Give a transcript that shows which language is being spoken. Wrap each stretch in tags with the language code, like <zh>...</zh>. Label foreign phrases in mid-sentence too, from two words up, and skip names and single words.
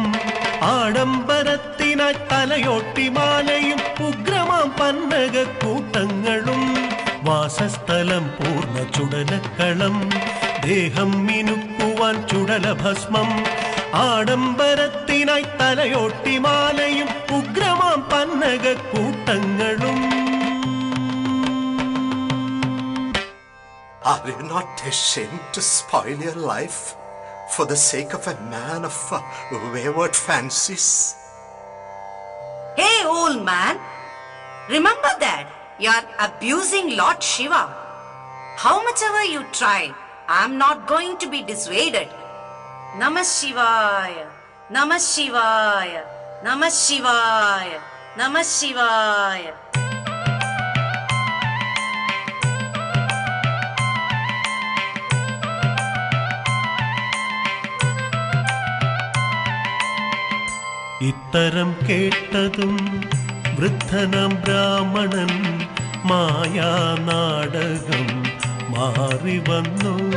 <ml>ആഡംബരത്തിനായി തലയോട്ടിമാലയും ഉഗ്രമാം പന്നകക്കൂട്ടങ്ങളും. വാസസ്ഥലം പൂർണ്ണ ചുടലക്കളം, ദേഹം മിനുക്കുവാൻ ചുടലഭസ്മം. ആഡംബരത്തിനായി തലയോട്ടിമാലയും ഉഗ്രമാം പന്നകക്കൂട്ടങ്ങളും.</ml> <en>Are you not ashamed to spoil your life for the sake of a man of wayward fancies? Hey, old man, remember that you are abusing Lord Shiva. How much ever you try, I am not going to be dissuaded.</en> <sa>Namah Shivaya, Namah Shivaya, Namah Shivaya, Namah Shivaya. ഇത്തരം കേട്ടതും വൃദ്ധനാം ബ്രാഹ്മണൻ മായാനാടകം മാറി വന്നു.</sa>